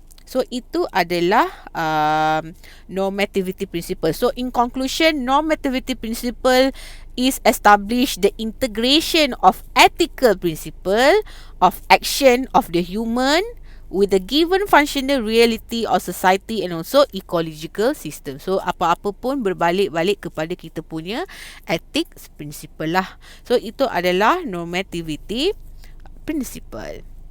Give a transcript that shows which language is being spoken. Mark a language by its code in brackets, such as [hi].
[ms] So itu adalah normativity principle. [en] So in conclusion, normativity principle is establish the integration of ethical principle of action of the human with the given functional reality of society and also ecological system. [ms] So apa-apa pun berbalik-balik kepada kita punya ethics principle lah. So itu adalah normativity principle.